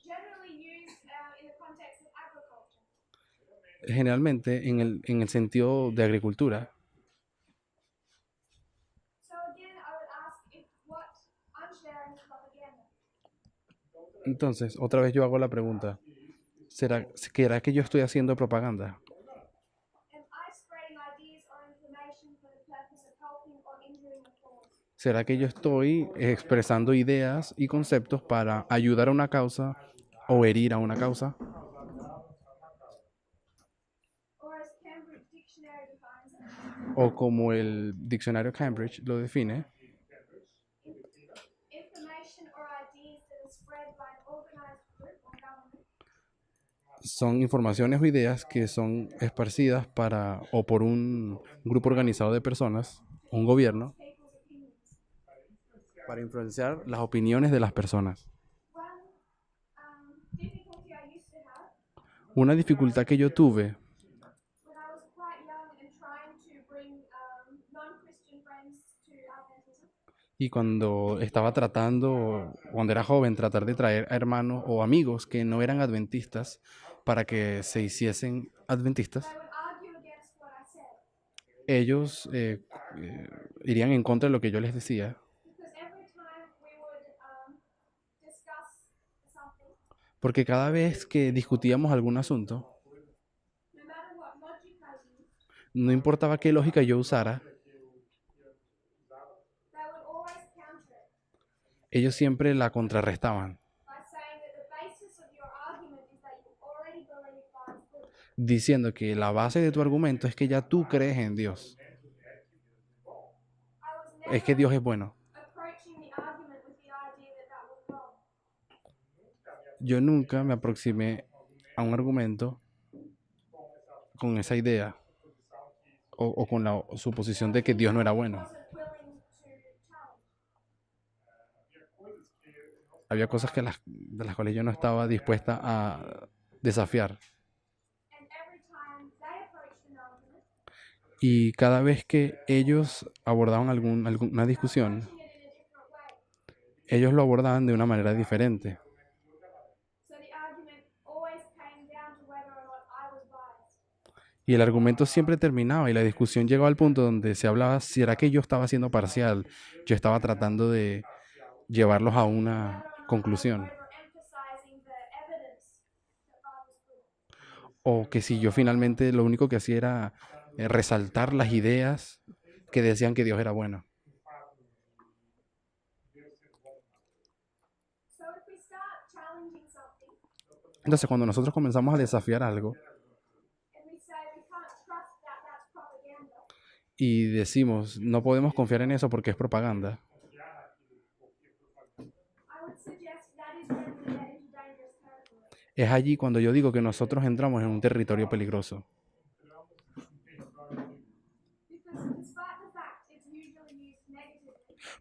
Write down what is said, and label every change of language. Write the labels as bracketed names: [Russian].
[English] Generally used in the context of agriculture. [Spanish] Generalmente en el sentido de agricultura. [English] So again, I would ask if what I'm sharing is propaganda. [Spanish] Entonces, otra vez yo hago la pregunta. ¿Será que yo estoy haciendo propaganda? [English] Am I spreading ideas or information for the purpose of helping or injuring the cause? [Spanish] ¿Será que yo estoy expresando ideas y conceptos para ayudar a una causa o herir a una causa? [English] Or as Cambridge Dictionary defines it, [Spanish] O como el diccionario Cambridge lo define, [English] information or ideas that are spread by an organized group or government [Spanish] son informaciones o ideas que son esparcidas para o por un grupo organizado de personas, un gobierno, [English] people's opinions. [Spanish] para influenciar las opiniones de las personas. [English] One difficulty I used to have [Spanish] Una dificultad que yo tuve [English] when I was quite young and trying to bring non-Christian friends to Adventism [Spanish] y cuando estaba tratando, cuando era joven, tratar de traer a hermanos o amigos que no eran adventistas para que se hiciesen adventistas, [English] they would argue against what I said [Spanish] ellos irían en contra de lo que yo les decía, [English] because every time we would discuss something, [Spanish] porque cada vez que discutíamos algún asunto, [English] no matter what logic I used, [Spanish] no importaba qué lógica yo usara, [English] they would always counter it [Spanish] ellos siempre la contrarrestaban, [English] by saying that the basis of your argument is that you already believe God is good. [Spanish] diciendo que la base de tu argumento es que ya tú crees en Dios, [English] I was [Spanish] es que [English] never [Spanish] Dios es bueno. [English] approaching the argument with the idea that that was wrong. [Spanish] Yo nunca me aproximé a un argumento con esa idea o con la suposición de que Dios no era bueno. [English] Wasn't willing to challenge. [Spanish] Había cosas de las cuales yo no estaba dispuesta a desafiar. [English] And every time they approached an argument, [Spanish] Y cada vez que ellos abordaban alguna discusión, [English] approaching it in a different way. [Spanish] ellos lo abordaban de una manera diferente. [English] So the argument always came down to whether or not I was biased. [Spanish] Y el argumento siempre terminaba y la discusión llegó al punto donde se hablaba si era que yo estaba siendo parcial, yo estaba tratando de llevarlos a una conclusión, [English] Overemphasizing the evidence that God was good. [Spanish] o que si yo finalmente lo único que hacía era resaltar las ideas que decían que Dios era bueno. [English] So if we start challenging something [Spanish] Entonces cuando nosotros comenzamos a desafiar algo [English] and we say we can't trust that that's propaganda, [Spanish] y decimos no podemos confiar en eso porque es propaganda, [English] I would suggest that is when we get into dangerous territory. [Spanish] es allí cuando yo digo que nosotros entramos en un territorio peligroso. [English] Because despite the fact it's usually used negatively,